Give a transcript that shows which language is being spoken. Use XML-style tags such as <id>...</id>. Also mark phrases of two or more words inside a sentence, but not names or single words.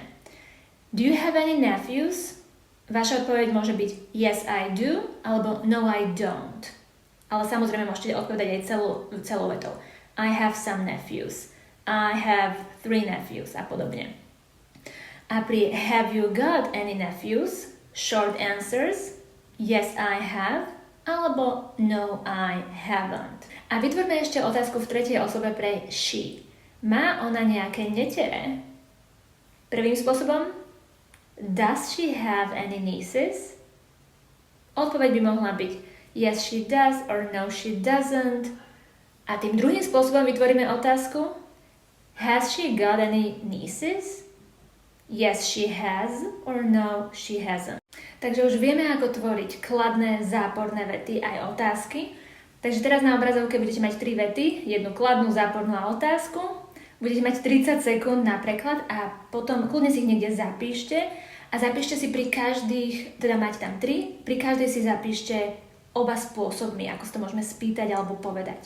<en>Do you have any nephews?</en> <sk>Vaša odpoveď môže byť</sk> <en>yes, I do,</en> <sk>alebo</sk> <en>no, I don't.</en> <sk>Ale samozrejme môžete odpovedať aj celou vetou.</sk> <en>I have some nephews. I have 3 nephews</en> <sk>a podobne. A pri</sk> <en>have you got any nephews? Short answers, yes, I have, alebo no, I haven't.</en> <sk>A vytvorme ešte otázku v tretej osobe pre she. Má ona nejaké netere? Prvým spôsobom,</sk> <en>does she have any nieces?</en> <sk>Odpoveď by mohla byť</sk> <en>yes, she does, or no, she doesn't.</en> <sk>A tým druhým spôsobom vytvoríme otázku,</sk> <en>has she got any nieces? Yes, she has, or no, she hasn't.</en> <sk>Takže už vieme, ako tvoriť kladné, záporné vety aj otázky. Takže teraz na obrazovke budete mať 3 vety, jednu kladnú, zápornú a otázku. Budete mať 30 sekúnd na preklad a potom kľudne si ich niekde zapíšte a zapíšte si pri každých, teda máte tam 3, pri každej si zapíšte oba spôsobmi, ako si to môžeme spýtať alebo povedať.</sk>